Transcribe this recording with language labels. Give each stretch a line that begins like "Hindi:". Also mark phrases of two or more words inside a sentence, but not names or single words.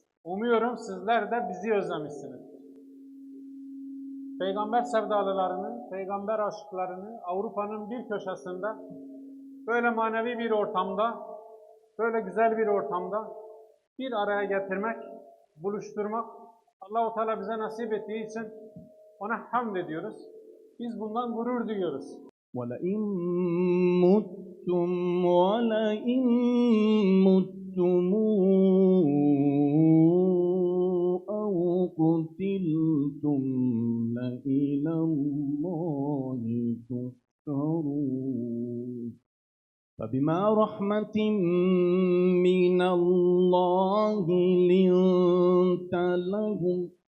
Turkish: Umuyorum sizler de bizi özlemişsiniz. Peygamber sevdalılarını, peygamber aşıklarını Avrupa'nın bir köşesinde böyle manevi bir ortamda, böyle güzel bir ortamda bir araya getirmek, buluşturmak Allah-u Teala bize nasip ettiği için ona hamd ediyoruz. Biz bundan gurur duyuyoruz.
Arabic: وَلَئِن مُتُّمْ وَلَئِن مُتُّمْ أَوْ قُتِلْتُمْ لَإِلَى اللَّهِ تُحْشَرُونَ فَبِمَا رَحْمَةٍ مِّنَ اللَّهِ لِنتَ لَهُمْ